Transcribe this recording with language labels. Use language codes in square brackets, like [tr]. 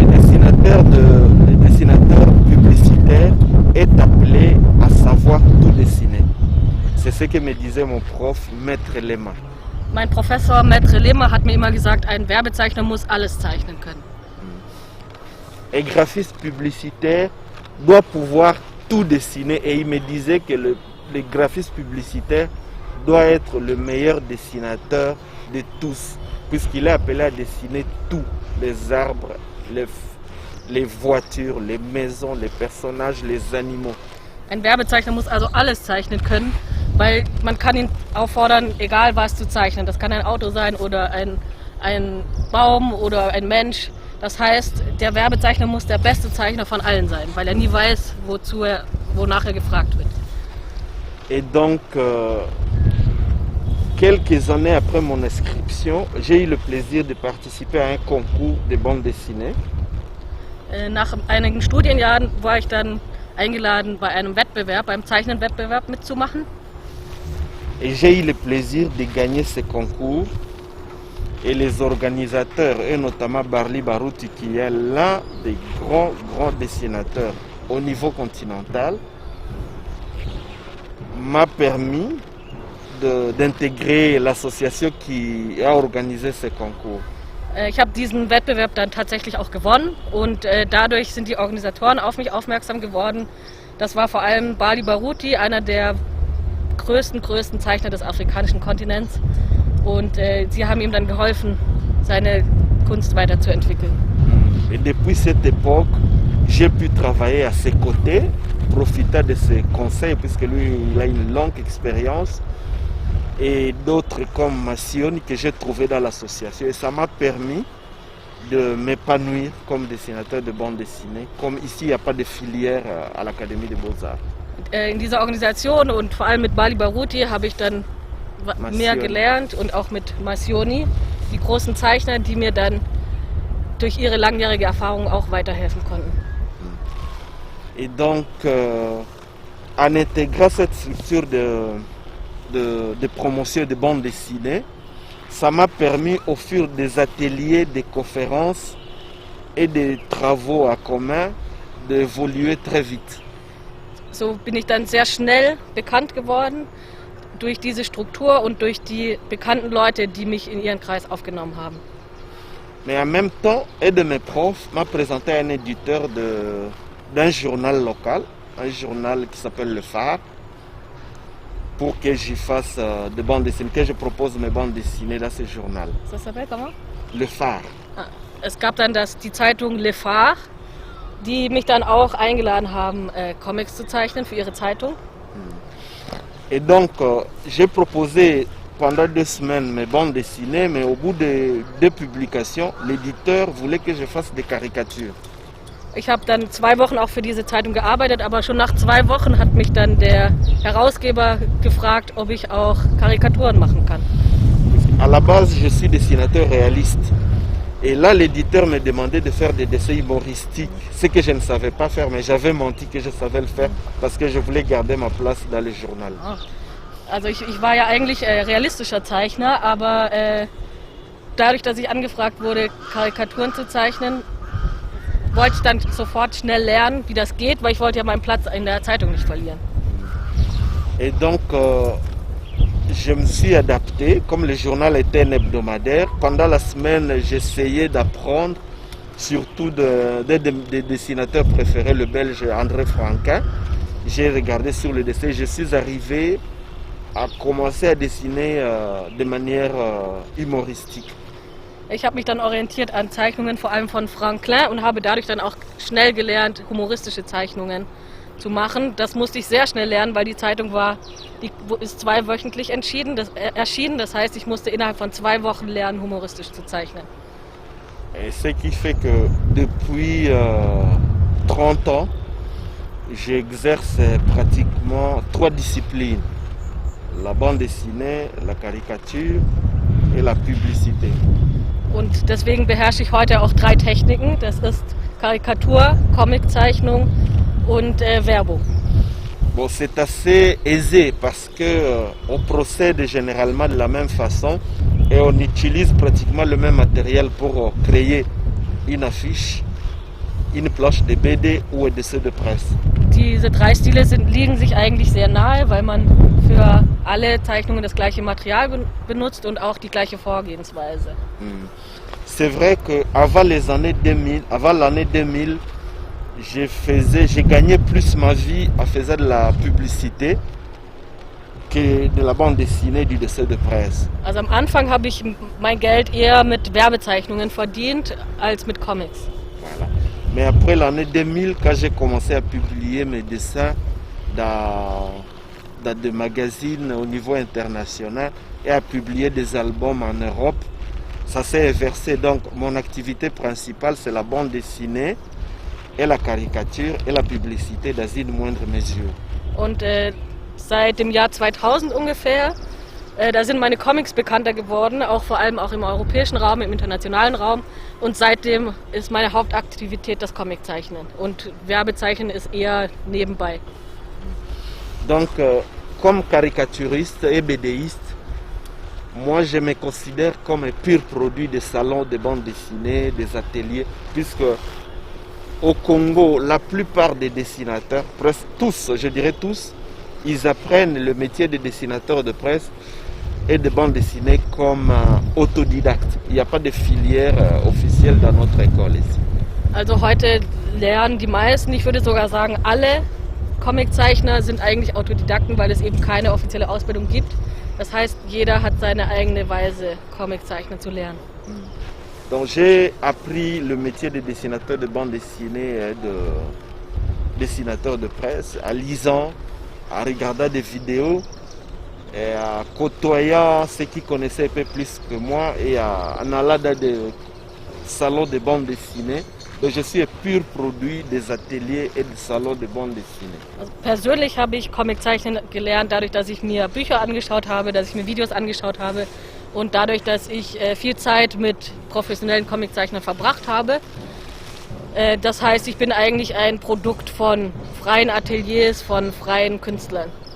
[fr] Le dessinateur publicitaire est appelé à savoir tout dessiner. C'est ce que me disait mon prof, Maître Lema. [de] Mein Professor Maître Lema hat mir immer gesagt, ein Werbezeichner muss alles zeichnen können. [fr] Un graphiste publicitaire doit pouvoir tout dessiner et il me disait que le graphiste publicitaire doit être le meilleur dessinateur de tous, puisqu'il est appelé à dessiner tout, les arbres, les voitures, les maisons, les personnages, les animaux. [de] Ein Werbezeichner muss also alles zeichnen können, weil man kann ihn auffordern, egal was zu zeichnen. Das kann ein Auto sein oder ein Baum oder ein Mensch. Das heißt, der Werbezeichner muss der beste Zeichner von allen sein, weil er nie weiß, wonach er gefragt wird. [fr] Et donc, quelques années après mon inscription, j'ai eu le plaisir de participer à un concours de bande dessinée. [de] Nach einigen Studienjahren war ich dann eingeladen, bei einem Wettbewerb, beim Zeichnenwettbewerb mitzumachen. [fr] Et j'ai eu le plaisir de gagner ce concours. Et les organisateurs, et notamment Barli Barouti, qui est l'un des grands dessinateurs au niveau continental, m'a permis d'intégrer l'association qui a organisé ce concours. [de] Ich habe diesen Wettbewerb dann tatsächlich auch gewonnen und dadurch sind die Organisatoren auf mich aufmerksam geworden. Das war vor allem Barli Barouti, einer der größten Zeichner des afrikanischen Kontinents. Und sie haben ihm dann geholfen, seine Kunst weiterzuentwickeln. [fr] Et depuis cette époque, j'ai pu travailler à ses côtés profita de ses conseils puisque lui il a une longue expérience et d'autres comme Massioni que j'ai trouvé dans l'association et ça m'a permis de m'épanouir comme dessinateur de bande dessinée. Comme ici il n'y a pas de filière à l'Académie des Beaux-Arts. [de] In dieser Organisation und vor allem mit Bali Baruti habe ich dann mehr gelernt und auch mit Massioni, die großen Zeichner, die mir dann durch ihre langjährige Erfahrung auch weiterhelfen konnten. [fr] Et donc, en intégrant cette structure de promotion de bande dessinée, ça m'a permis au fur des ateliers, des conférences et des travaux à commun d'évoluer très vite. [de] So bin ich dann sehr schnell bekannt geworden durch diese Struktur und durch die bekannten Leute, die mich in ihren Kreis aufgenommen haben. [fr] Mais en même temps, un de mes profs m'a présenté un éditeur d'un journal local, un journal qui s'appelle Le Phare, pour que j'y fasse des bandes dessinées, que je propose mes bandes dessinées dans ce journal. Ça s'appelle comment? Le Phare. [de] Es gab dann die Zeitung Le Phare, die mich dann auch eingeladen haben, Comics zu zeichnen für ihre Zeitung. [fr] Et donc, j'ai proposé pendant 2 semaines mes bandes dessinées, mais au bout de 2 publications, l'éditeur voulait que je fasse des caricatures. [de] Ich habe dann 2 Wochen auch für diese Zeitung gearbeitet, aber schon nach 2 Wochen hat mich dann der Herausgeber gefragt, ob ich auch Karikaturen machen kann. [fr] À la base, je suis dessinateur réaliste. Et là, l'éditeur me demandait de faire des dessins humoristiques, ce que je ne savais pas faire, mais j'avais menti que je savais le faire parce que je voulais garder ma place dans le journal. [de] Also ich war ja eigentlich realistischer Zeichner, aber dadurch, dass ich angefragt wurde, Karikaturen zu zeichnen, wollte ich dann sofort schnell lernen, wie das geht, weil ich wollte ja meinen Platz in der Zeitung nicht verlieren. [fr] Et donc, je me suis adapté, comme le journal était un hebdomadaire. Pendant la semaine, j'essayais d'apprendre, surtout des dessinateurs préférés, le belge André Franquin. J'ai regardé sur le dessin, je suis arrivé à commencer à dessiner de manière humoristique. [de] Ich habe mich dann orientiert an Zeichnungen, vor allem von Franklin, und habe dadurch dann auch schnell gelernt, humoristische Zeichnungen zu machen. Das musste ich sehr schnell lernen, weil die Zeitung ist 2-wöchentlich erschienen. Das heißt, ich musste innerhalb von 2 Wochen lernen, humoristisch zu zeichnen. [fr] Et ce qui fait que depuis 30 ans, j'exerce pratiquement 3 disciplines. La bande dessinée, la caricature et la publicité. [de] Und deswegen beherrsche ich heute auch 3 Techniken. Das ist Karikatur, Comiczeichnung und Werbung. [fr] Bon, c'est assez aisé parce que on procède généralement de la même façon et on utilise pratiquement le même matériel pour créer une affiche, une planche de BD ou un dessin de presse. [de] Diese 3 Stile liegen sich eigentlich sehr nahe, weil man für alle Zeichnungen das gleiche Material benutzt und auch die gleiche Vorgehensweise. [fr] C'est vrai qu'avant l'année 2000, j'ai gagné plus ma vie en faisant de la publicité que de la bande dessinée, du dessin de presse. [de] Also am Anfang habe ich mein Geld eher mit Werbezeichnungen verdient als mit Comics. [fr] Voilà. Mais après l'année 2000, quand j'ai commencé à publier mes dessins dans des magazines au niveau international et à publier des albums en Europe, ça s'est inversé. Donc mon activité principale, c'est la bande dessinée et la caricature et la publicité dans une moindre mesure. [de] Und seit dem Jahr 2000 ungefähr, da sind meine Comics bekannter geworden, auch vor allem auch im europäischen Raum, im internationalen Raum. Und seitdem ist meine Hauptaktivität das Comiczeichnen. Und Werbezeichnen ist eher nebenbei. [fr] Donc, comme caricaturiste et BDiste, moi je me considère comme un pur produit des salons de bande dessinée, des ateliers, puisque au Congo, la plupart des dessinateurs, presque tous, je dirais tous, ils apprennent le métier de dessinateur de presse et de bande dessinée comme autodidacte. Il n'y a pas de filière officielle dans notre école ici. [de] Also heute lernen die meisten, ich würde sogar sagen alle Comiczeichner sind eigentlich Autodidakten, weil es eben keine offizielle Ausbildung gibt. Das heißt, jeder hat seine eigene Weise, Comiczeichnen zu lernen. [fr] Donc j'ai appris le métier de dessinateur de bande dessinée dessinateur de presse, en lisant, en regardant des vidéos, et en côtoyant ceux qui connaissaient un peu plus que moi et en allant dans des salons de bande dessinée. Donc je suis un pur produit des ateliers et des salons de bande dessinée. [de] Also persönlich habe ich Comiczeichnen gelernt, dadurch, dass ich mir Bücher angeschaut habe, dass ich mir Videos angeschaut habe und dadurch, dass ich viel Zeit mit professionellen Comiczeichnern verbracht habe. Das heißt, ich bin eigentlich ein Produkt von freien Ateliers, von freien Künstlern.